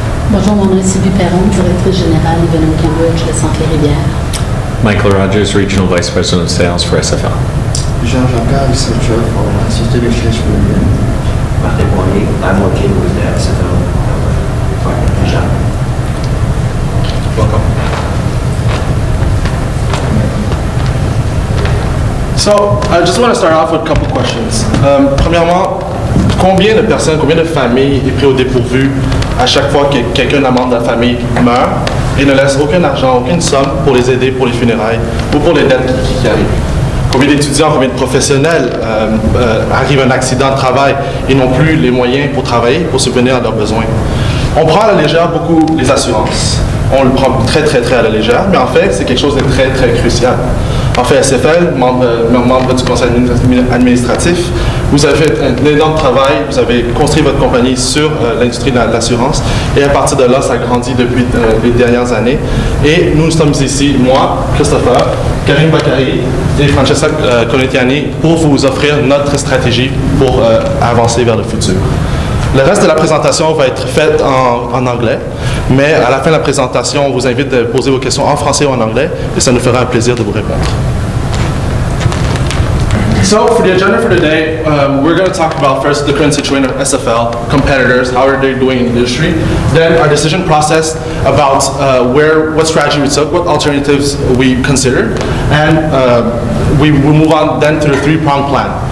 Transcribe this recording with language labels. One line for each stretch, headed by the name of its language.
French: Bonjour, mon nom est Sylvie Perron, directrice générale Événement Cambridge de Centre-Rivière.
English: Michael Rogers, Regional Vice President of Sales for SFL. Jean Jacques, researcher for Société de Recherche pour le Bien. Martin Poirier, I'm working with the SFL department. Jean. Welcome. So, I just want to start off with a couple questions.
French: Premièrement, combien de personnes, combien de familles est pris au dépourvu à chaque fois que quelqu'un, un membre de la famille, meurt et ne laisse aucun argent, aucune somme pour les aider pour les funérailles ou pour les dettes qui arrivent? Combien d'étudiants, combien de professionnels arrivent à un accident de travail et n'ont plus les moyens pour travailler, pour subvenir à leurs besoins? On prend à la légère beaucoup les assurances. On le prend très à la légère, mais en fait, c'est quelque chose de très crucial. En fait, SFL, membre du conseil administratif, vous avez fait un énorme travail, vous avez construit votre compagnie sur l'industrie de l'assurance, et à partir de là, ça grandit depuis les dernières années. Et nous sommes ici, moi, Christopher, Karim Bakari et Francesca Conetiani, pour vous offrir notre stratégie pour avancer vers le futur. Le reste de la présentation va être fait en anglais, mais à la fin de la présentation, on vous invite à poser vos questions en français ou en anglais, et ça nous fera un plaisir de vous répondre.
English: So, for the agenda for today, we're going to talk about first the current situation of SFL, competitors, how are they doing in the industry, then our decision process about what strategy we took, what alternatives we considered, and we will move on then to the three-pronged plan.